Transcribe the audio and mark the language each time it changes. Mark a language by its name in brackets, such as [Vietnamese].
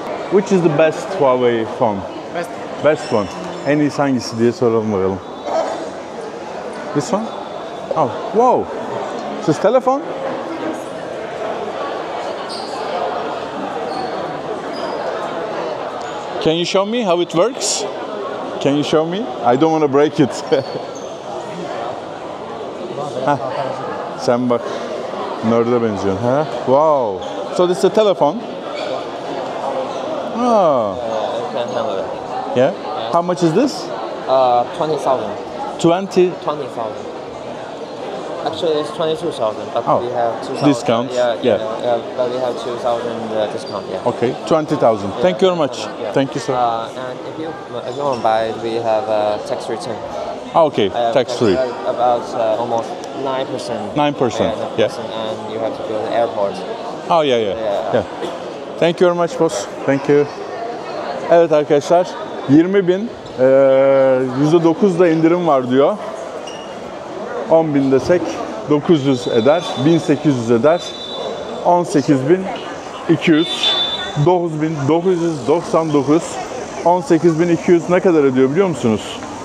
[English] Which is the best Huawei phone? Best one. [Turkish] En iyisi hangisi diye soralım bakalım. [English] This one? Oh, wow. This is telephone? Can you show me how it works? Can you show me? I don't want to break it. Heh. [Turkish] Sen bak. Nerd'e benziyorsun. [English] Ha? Wow. So this is a telephone? Oh. Can handle it. Yeah? How much is this? 20,000. 20? 20,000. Actually, it's 22,000, but Oh, we have 2,000. discount, yeah. But we have 2,000 discount. Yeah. Okay, 20,000. Thank you very much. Yeah. Thank you, sir. And if you want to buy it, we have tax return. Okay, tax free. About almost 9%. 9%, yeah. And you have to go to the airport. Oh yeah. Yeah. Thank you very much, boss. Thank you. [Turkish] Evet arkadaşlar, 20.000, %9 da indirim var diyor. 10.000 desek 900 eder, 1.800 eder, 18.200, 9.999, 18.200 ne kadar ediyor biliyor musunuz?